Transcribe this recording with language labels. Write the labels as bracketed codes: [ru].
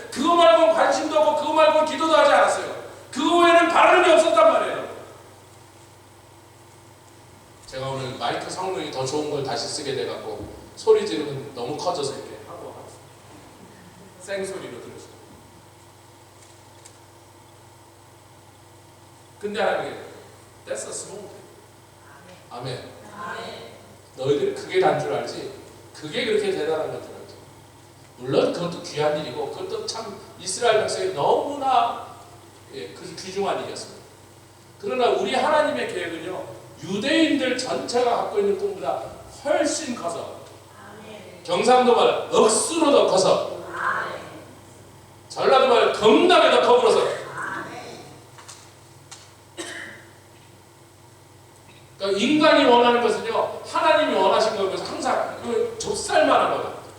[ko] 그거 말고는 관심도 없고 그거 말고는 기도도 하지 않았어요. 그거 외에는 발음이 없었단 말이에요. 제가 오늘 마이크 성능이 더 좋은 걸 다시 쓰게 돼갖고 소리 지르면 너무 커져서 이렇게 하고 생소리로 들으시고. 근데 하나님 [en] That's a small thing. [ko] 아멘. 너희들이 그게 단 줄 알지 그게 그렇게 대단한 건 줄 알지. 물론 그것도 귀한 일이고 그것도 참 이스라엘 백성이 너무나 그 귀중한 일이었습니다. 그러나 우리 하나님의 계획은요 유대인들 전체가 갖고 있는 꿈보다 훨씬 커서 경상도 말 억수로 더 커서 전라도 말 겁나게 더 커불어서 그러니까 인간이 원하는 것은요 하나님이 원하신 거면서 항상 그 좁쌀만한 거다.